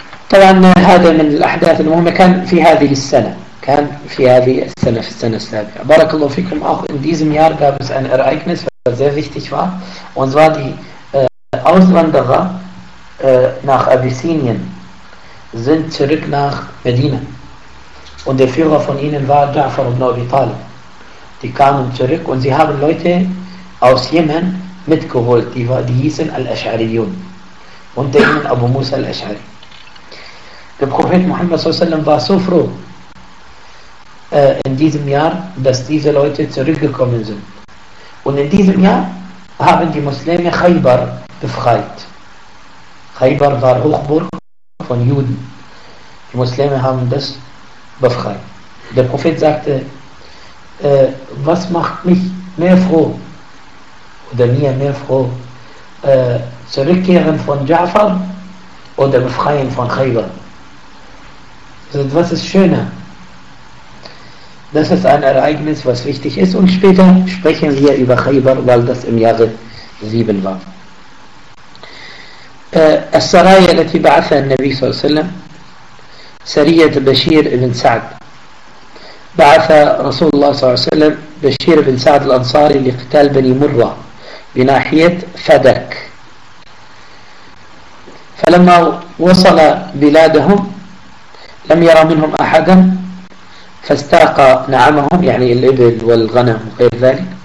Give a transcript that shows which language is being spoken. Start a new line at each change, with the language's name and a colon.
Arabic: طبعا هذا من الأحداث المهمة كان في هذه السنة كان في هذه السنة في السنة السابعة بارك الله فيكم
German: auch in diesem Jahr gab es ein Ereignis was sehr wichtig war und zwar die Auswanderer nach Abyssinien sind zurück nach Medina Und der Führer von ihnen war Ja'far ibn Abi Talib. Die kamen zurück und sie haben Leute aus Jemen mitgeholt. Die hießen Al-Ash'ariyun. Und der ihnen Abu Musa Al-Ash'ari. Der Prophet Muhammad s.a.w. war so froh in diesem Jahr, dass diese Leute zurückgekommen sind. Und in diesem Jahr haben die Muslime Khaybar befreit. Khaybar war Hochburg von Juden. Die Muslime haben das befreit. Der Prophet sagte, was macht mich mehr froh oder mir mehr froh, zurückkehren von Ja'far oder befreien von Khaybar? Was ist schöner? Das ist ein Ereignis, was wichtig ist und später sprechen wir über Khaybar, weil das im Jahre 7 war.
Arabic: As-Saraya, التي بعث النبي صلى الله عليه وسلم سرية بشير بن سعد بعث رسول الله صلى الله عليه وسلم بشير بن سعد الأنصاري لقتال بني مرة بناحية فدك فلما وصل بلادهم لم يرى منهم أحدا فاستاق نعمهم يعني الإبل والغنم وغير ذلك